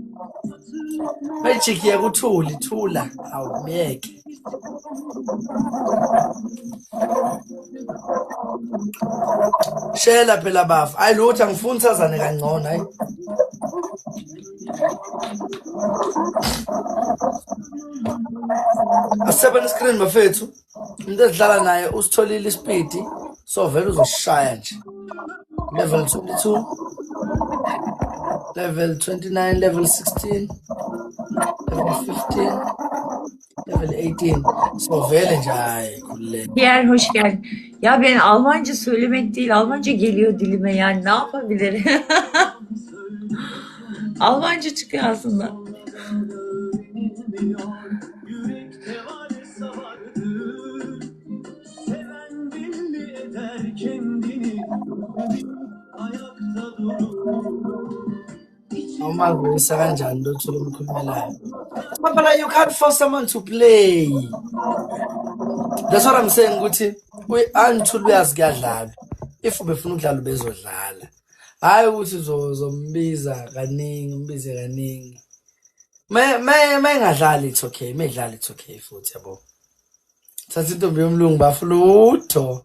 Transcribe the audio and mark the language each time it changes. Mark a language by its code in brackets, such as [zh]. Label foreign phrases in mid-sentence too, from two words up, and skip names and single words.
[zu] magic yakuthuli thula hawu myeke shela phela bafu hayi lutho angifuni sazane kangcono hayi asebenzisa iskrini bafethu umuntu edlala naye usitholile ispidi so vele uzosishaya nje level 22 level 29 level 16 level 15 level 18 so vele nje hayi khululeka [tr] Pierre hoş geldin. Ya ben Almanca söylemek değil, Almanca geliyor dilime yani ne yapabilirim? Almanca çıkıyor aslında. [zu] normal kuyisa kanjani lothola umkhulumelayo [en] but you can't force someone to play that's what I'm saying [zu] ukuthi anithula uyazi kuyadlala if ubefuna ukudlala ubezodlala hayi ukuthi uzombiza kaningi umbize kaningi may engadlali [en] it's okay [zu] may idlala [en] it's okay [zu] futhi yabo Thatha intombi yomlungu baflutho.